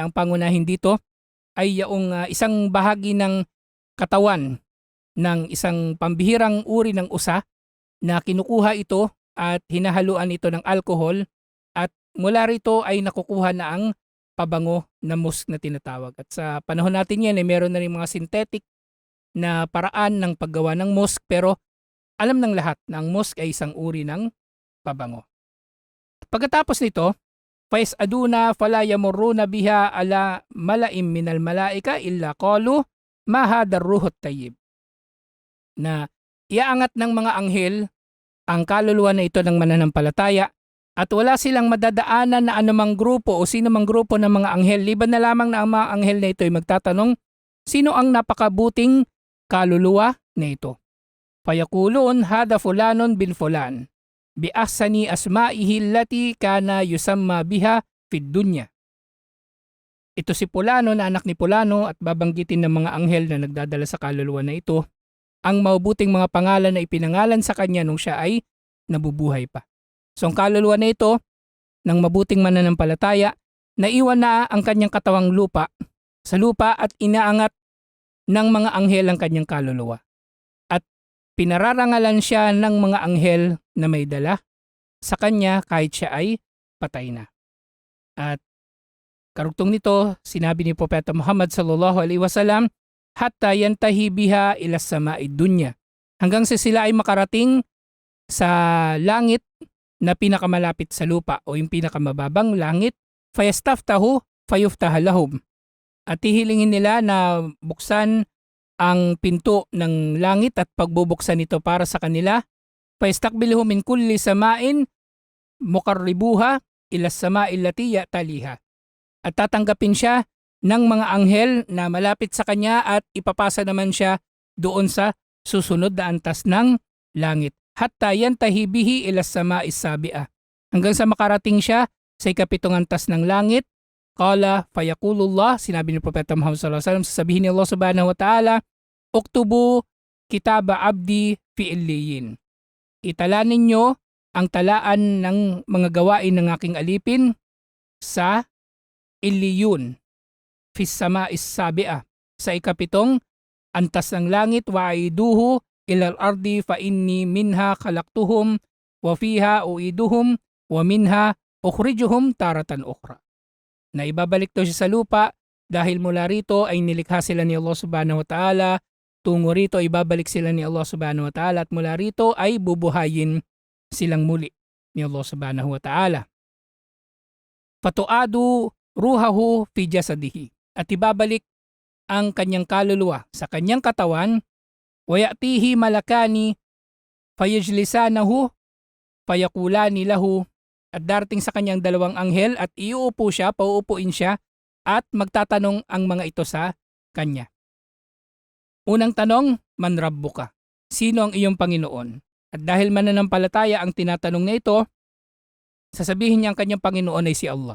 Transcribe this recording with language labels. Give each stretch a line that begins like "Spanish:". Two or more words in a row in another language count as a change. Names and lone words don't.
Filipino: Ang pangunahin dito ay yaong isang bahagi ng katawan ng isang pambihirang uri ng usa na kinukuha ito at hinahaluan ito ng alcohol at mula rito ay nakukuha na ang pabango na musk na tinatawag. At sa panahon natin yan, meron na rin mga synthetic na paraan ng paggawa ng musk, pero alam ng lahat na ang musk ay isang uri ng pabango. Pagkatapos nito,
Arabic: فَيَسْأَدُونَ فَلَا يَمُرُّونَ بِهَا عَلَى مَلَئٍ مِنَ الْمَلَائِكَةِ إِلَّا قَالُوا مَا هَذَا الرُّوحُ الطَّيِّبُ.
Filipino: Na iaangat ng mga anghel ang kaluluwa na ito ng mananampalataya at wala silang madadaanan na anumang grupo o sino mang grupo ng mga anghel, liban na lamang na ang mga anghel na ito ay magtatanong, sino ang napakabuting kaluluwa na ito?
Arabic: فيقولون هذا فلان بن فلان بأحسن أسمائه التي كان يسمى بها في الدنيا.
Filipino: Ito si Pulano na anak ni Pulano at babanggitin ng mga anghel na nagdadala sa kaluluwa na ito ang mabuting mga pangalan na ipinangalan sa kanya nung siya ay nabubuhay pa. So ang kaluluwa na ito ng mabuting mananampalataya, naiwan na ang kanyang katawang lupa sa lupa at inaangat ng mga anghel ang kanyang kaluluwa. At pinararangalan siya ng mga anghel na may dala sa kanya kahit siya ay patay na. At karugtong nito, sinabi ni Propeta Muhammad
Arabic: صلى الله عليه وسلم, حتى ينتهي بها إلى السماء الدنيا.
Filipino: Hanggang sa sila ay makarating sa langit na pinakamalapit sa lupa o yung pinakamababang langit,
Arabic: فيستفتحون فيفتح لهم.
Filipino: At hihilingin nila na buksan ang pinto ng langit at pagbubuksan ito para sa kanila.
Arabic: فيستقبله من كل سماء مقربوها إلى السماء التي تليها.
Filipino: At tatanggapin siya ng mga anghel na malapit sa kanya at ipapasa naman siya doon sa susunod na antas ng langit.
Arabic: حتى ينتهي به إلى السماء السابعة.
Filipino: Hanggang sa makarating siya sa ikapitong antas ng langit.
Arabic: قال فيقول الله,
Filipino: sinabi ni Propeta Muhammad
Arabic: صلى الله عليه وسلم,
Filipino: sasabihin ni Allah
Arabic: سبحانه وتعالى, اكتبوا كتاب عبدي في عليين.
Filipino: Itala ninyo ang talaan ng mga gawain ng aking alipin sa Iliyun,
Arabic: في السماء السابعة,
Filipino: sa ikapitong antas ng langit,
Arabic: وأعيدوه إلى الأرض فإني منها خلقتهم وفيها أعيدهم ومنها أخرجهم تارة أخرى.
Filipino: Na ibabalik daw siya sa lupa dahil mula rito ay nilikha sila ni Allah
Arabic: سبحانه وتعالى,
Filipino: tungo rito ibabalik sila ni Allah
Arabic: سبحانه وتعالى
Filipino: at mula rito ay bubuhayin silang muli ni Allah
Arabic: سبحانه وتعالى. فتعاد روحه في جسده,
Filipino: at ibabalik ang kanyang kaluluwa sa kanyang katawan,
Arabic: ويأتيه ملكان فيجلسانه فيقولان له,
Filipino: at darating sa kanyang dalawang anghel at iuupo siya, pauupuin siya at magtatanong ang mga ito sa kanya. Unang tanong,
Arabic: من ربك?
Filipino: Sino ang iyong Panginoon? At dahil mananampalataya ang tinatanong na ito, sasabihin niya ang kanyang Panginoon ay si Allah.